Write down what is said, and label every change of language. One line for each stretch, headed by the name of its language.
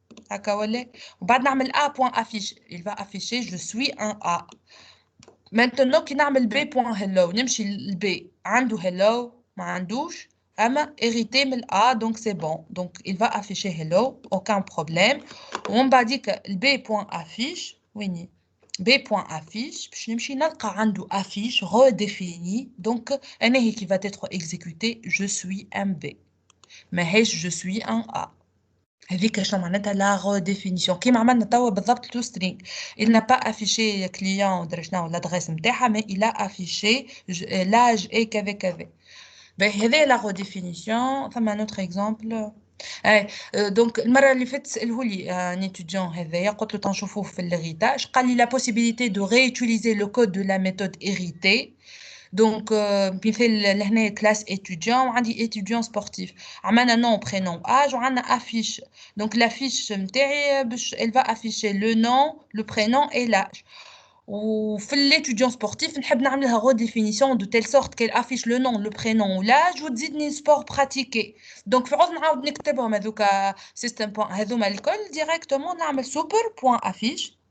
Arabic: هكا ولا وبعد نعمل
French: a point affiche il va afficher je suis un a maintenant
Arabic: كي نعمل
French: b point hello
Arabic: نمشي للب عنده
French: hello
Arabic: ما عندوش اما
French: hérité من a donc c'est bon donc il va afficher hello aucun problème
Arabic: ومن بعديك
French: b point affiche ويني b point affiche
Arabic: باش نمشي نلقى عنده
French: affiche redéfinie donc
Arabic: انا هي
French: qui va être exécuté je suis un b mais je suis un a
Arabic: هذيك شنو معناتها لا redéfinition كيما عملنا توا بالضبط تو string.
French: Il n'a pas affiché client
Arabic: ودرا شنو
French: l'adresse نتاعها mais il a affiché l'âge est
Arabic: كذا. باهي هذه لا redéfinition. ثم
French: un autre exemple.
Arabic: دونك المره اللي فاتت ساله لي ان étudiant هذايا قلت له تنشوفوه في الهيريتاج قال لي
French: la possibilité de réutiliser le code de la méthode héritée.
Arabic: دونك مثال لهنا كلاس étudiant وعندي étudiant sportif عملنا nom prénom âge وعندنا affiche.
French: دونك l'affiche
Arabic: نتاعي باش
French: elle va afficher le nom le prénom et l'âge. وفي l'étudiant sportif
Arabic: نحب نعملها
French: redéfinition de telle sorte qu'elle affiche le nom le prénom l'âge
Arabic: وتزيدني
French: sport pratiqué.
Arabic: دونك في عوض نعاود نكتبهم هذوكا system هذوما الكل directement نعمل super.affiche.